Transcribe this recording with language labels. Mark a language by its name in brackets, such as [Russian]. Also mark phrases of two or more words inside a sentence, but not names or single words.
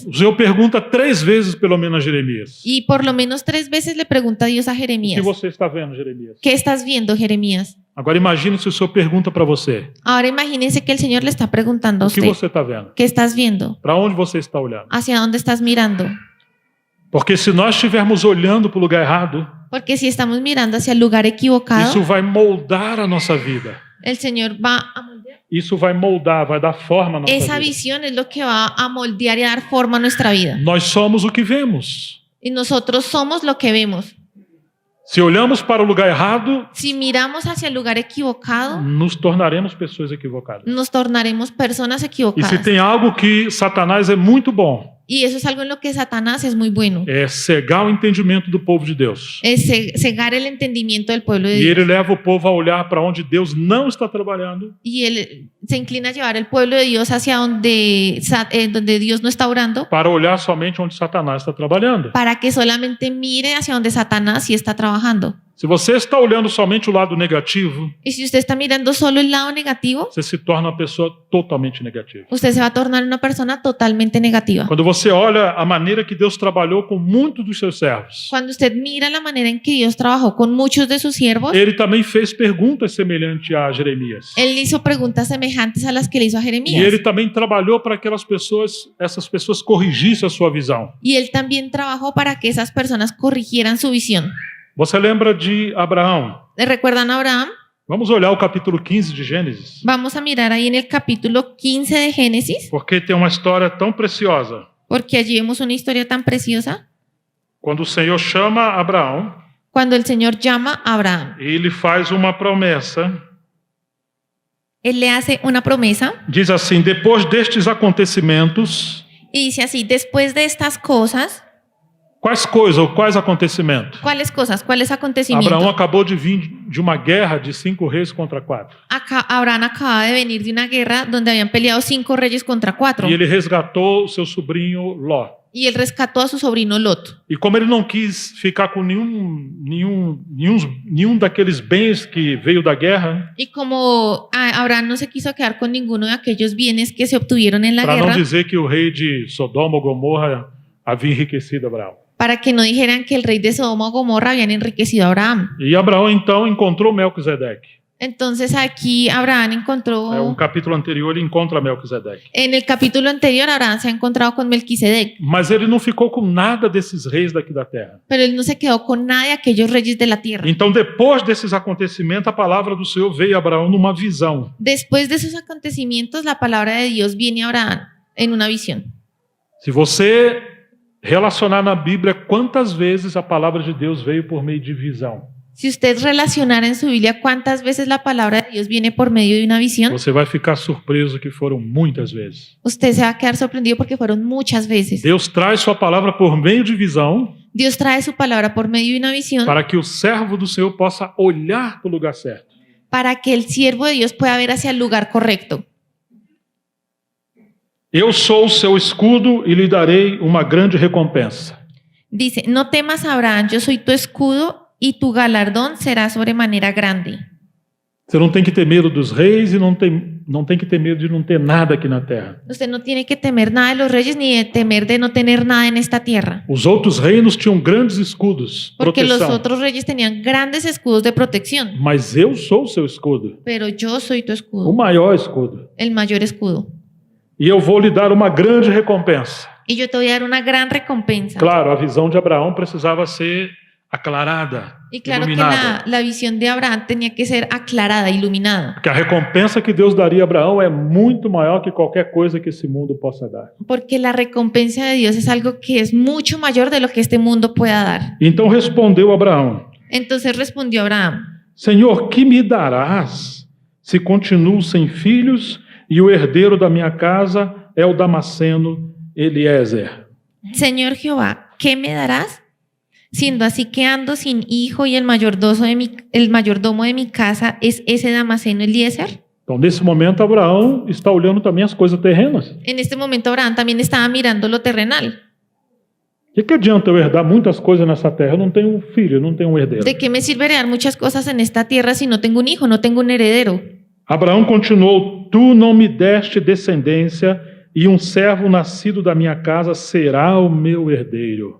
[Portuguese] O Senhor pergunta 3 vezes pelo menos a Jeremias: [Spanish] Y por lo menos 3 veces le pregunta a Dios a [Portuguese] o que [Spanish] Jeremías, [Portuguese] você está vendo, Jeremias? [Spanish] ¿qué estás viendo, Jeremías? [Portuguese] Agora imagine se o Senhor pergunta para você: [Spanish] Ahora imagínense que el Señor le está preguntando a [Portuguese] o que [Spanish] usted, [Portuguese] você está vendo? [Spanish] ¿qué estás viendo? [Portuguese] Para onde você está olhando? [Spanish] ¿Hacia dónde estás mirando? [Portuguese] Porque se nós estivermos olhando para o lugar errado, [Spanish] Porque si estamos mirando hacia el lugar equivocado, [Portuguese] isso vai moldar a nossa vida. [Spanish] el Señor va a moldear. [Portuguese] Isso vai moldar, vai dar forma à nossa [Spanish] Esa [Portuguese] vida. [Spanish] visión es lo que va a moldear y a dar forma a nuestra vida. [Portuguese] Nós somos o que vemos. [Spanish] Y nosotros somos lo que vemos. [Portuguese] Se olhamos para o lugar errado, [Spanish] Si miramos hacia el lugar equivocado, [Portuguese] nos tornaremos pessoas equivocadas. [Spanish] nos tornaremos personas [Portuguese] E se [Spanish] equivocadas. [Portuguese] tem algo que Satanás é muito bom, [Spanish] Y eso es algo en lo que Satanás es muy bueno. [Portuguese] é cegar o entendimento do povo de Deus. [Spanish] Es cegar el entendimiento del pueblo de [Portuguese] E [Spanish] Dios. [Portuguese] ele leva o povo a olhar para onde Deus não está trabalhando, [Spanish] Y él se inclina a llevar el pueblo de Dios hacia donde Dios no está orando, [Portuguese] para olhar somente onde Satanás está trabalhando. [Spanish] para que solamente mire hacia donde Satanás sí está trabajando. [Portuguese] Se você está olhando somente o lado negativo, [Spanish] Y si usted está mirando solo el lado negativo, [Portuguese] você se torna uma pessoa totalmente negativa. [Spanish] usted se va a tornar una persona totalmente negativa. [Portuguese] Quando você olha a maneira que Deus trabalhou com muitos dos seus servos, [Spanish] Cuando usted mira la manera en que Dios trabajó con muchos de sus siervos, [Portuguese] ele também fez perguntas semelhantes a Jeremias. [Spanish] él hizo preguntas semejantes a las que le hizo a [Portuguese] E [Spanish] Jeremías. [Portuguese] ele também trabalhou para que essas pessoas corrigissem a sua visão. [Spanish] Y él también trabajó para que esas personas corrigieran su visión. [Portuguese] Você lembra de Abraão? [Spanish] ¿Le recuerdan a Abraham? [Portuguese] Vamos olhar o capítulo 15 de Gênesis, [Spanish] Vamos a mirar ahí en el capítulo 15 de Génesis, [Portuguese] porque tem uma história tão preciosa. [Spanish] porque allí vemos una historia tan preciosa. [Portuguese] Quando o Senhor chama Abraão, [Spanish] Cuando el Señor llama a Abraham, [Portuguese] ele faz uma promessa. [Spanish] él le hace una promesa [Portuguese] Diz assim: depois destes acontecimentos, [Spanish] y dice así: después de estas cosas, [Portuguese] quais coisas ou quais acontecimentos? [Spanish] ¿cuáles cosas? ¿Cuáles [Portuguese] Abraão [Spanish] acontecimientos? [Portuguese] acabou de vir de uma guerra de 5 reis contra 4. [Spanish] Abraham acaba de venir de una guerra donde habían peleado 5 reyes contra 4 [Portuguese] E ele resgatou o seu sobrinho Ló. [Spanish] y él rescató a su sobrino Lot. [Portuguese] E como ele não quis ficar com nenhum daqueles bens que veio da guerra, [Spanish] Y como Abraham no se quiso quedar con ninguno de aquellos bienes que se obtuvieron en la [Portuguese] para não [Spanish] guerra, [Portuguese] dizer que o rei de Sodoma ou Gomorra havia enriquecido Abraão. [Spanish] para que no dijeran que el rey de Sodoma o Gomorra habían enriquecido a Abraham. [Portuguese] E Abraão então encontrou Melquisedeque. [Spanish] Entonces aquí Abraham encontró, [Portuguese] Um capítulo anterior ele encontra Melquisedeque. [Spanish] en el capítulo anterior Abraham se ha encontrado con Melquisedec, [Portuguese] Mas ele não ficou com nada desses reis daqui da terra. [Spanish] pero él no se quedó con nada de aquellos reyes de la tierra. [Portuguese] Então, depois desses acontecimentos, a palavra do Senhor veio a Abraão numa visão. [Spanish] Después de esos acontecimientos, la palabra de Dios viene a Abraham en una visión. [Portuguese] Se você relacionar na Bíblia quantas vezes a palavra de Deus veio por meio de visão, [Spanish] Si usted relacionara en su Biblia cuántas veces la palabra de Dios viene por medio de una visión, [Portuguese] você vai ficar surpreso que foram muitas vezes. [Spanish] usted se va a quedar sorprendido porque fueron muchas veces. [Portuguese] Deus traz sua palavra por meio de visão [Spanish] Dios trae su palabra por medio de una visión [Portuguese] para que o servo do Senhor possa olhar para o lugar certo. [Spanish] para que el siervo de Dios pueda ver hacia el lugar correcto. [Portuguese] Eu sou o seu escudo e lhe darei uma grande recompensa. [Spanish] Dice, no temas, Abraham, yo soy tu escudo y tu galardón será sobremanera grande. [Portuguese] Você não tem que ter medo dos reis e não tem que ter medo de não ter nada aqui na terra. [Spanish] Usted no tiene que temer nada de los reyes ni de temer de no tener nada en esta tierra. [Portuguese] Os outros reinos tinham grandes escudos, [Spanish] Porque los [Portuguese] proteção. [Spanish] otros reyes tenían grandes escudos de protección. [Portuguese] Mas eu sou o seu escudo, [Spanish] Pero yo soy tu [Portuguese] o [Spanish] escudo, [Portuguese] maior escudo. [Spanish] el mayor escudo. [Portuguese] E eu vou lhe dar uma grande recompensa. [Spanish] Y yo te voy a dar una gran recompensa. [Portuguese] Claro, a visão de Abraão precisava ser aclarada, [Spanish] Y claro que [Portuguese] iluminada. [Spanish] la visión de Abraham tenía que ser aclarada, iluminada. [Portuguese] Porque a recompensa que Deus daria a Abraão é muito maior que qualquer coisa que esse mundo possa dar. [Spanish] Porque la recompensa de Dios es algo que es mucho mayor de lo que este mundo pueda dar. [Portuguese] Então respondeu Abraão: [Spanish] Entonces respondió Abraham: [Portuguese] Senhor, que me darás se continuo sem filhos e o herdeiro da minha casa é o Damasceno Eliezer? [Spanish] Señor Jehová, ¿qué me darás? Siendo así que ando sin hijo y el mayordomo de mi casa es ese Damasceno Eliezer. [Portuguese] Então, nesse momento, Abraão está olhando também as coisas terrenas. [Spanish] En este momento Abraham también estaba mirando lo terrenal. [Portuguese] O que adianta eu herdar muitas coisas nessa terra? Eu não tenho um filho, eu não tenho um herdeiro. [Spanish] ¿De qué me sirve heredar muchas cosas en esta tierra si no tengo un hijo, no tengo un heredero? [Portuguese] Abraão continuou: Tu não me deste descendência e um servo nascido da minha casa será o meu herdeiro.